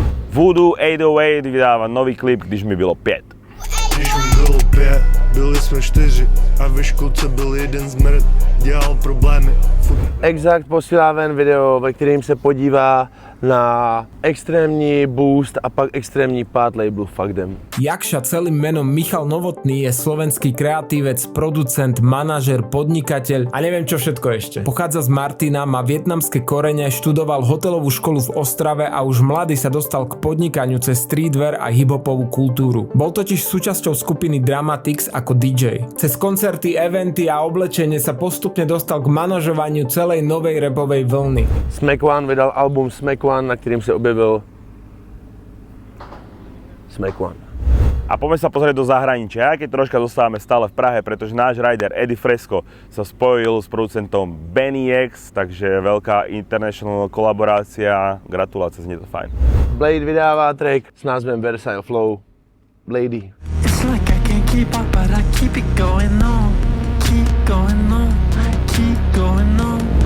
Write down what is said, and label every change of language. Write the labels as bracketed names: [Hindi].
[Czech] Voodoo 808 vydává nový klip, když mi bylo 5. Když mi bylo 5, byli jsme 4 a ve školce byl jeden zmrt, dělal problémy. Exakt posílá ven video, ve kterým se podívá na extrémní boost a pak extrémní pád labelu Fuck Them. [Slovak] Jakša celým menom Michal Novotný je slovenský kreatívec, producent, manažer, podnikateľ a neviem čo všetko ešte. Pochádza z Martina, má vietnamské korene, študoval hotelovú školu v Ostrave a už mladý sa dostal k podnikaniu cez streetwear a hiphopovú kultúru. Bol totiž súčasťou skupiny Dramatics ako DJ. Cez koncerty, eventy a oblečenie sa postupne dostal k manažovaniu celej novej rapovej vlny. [Czech] Smack One vydal album Smack One, na kterým se objevil Smack One. [Slovak] A poďme sa pozrieť do zahraničia, aj keď troška zostávame stále v Prahe, pretože náš rider Eddie Fresco sa spojil s producentom Benny X, takže veľká international kolaborácia, gratulácie, znie to fajn. [Czech] Blade vydává track s názvem Versailles Flow. Blady. [English] It's like I can't keep up, but I keep it going on. Keep going on, keep going on.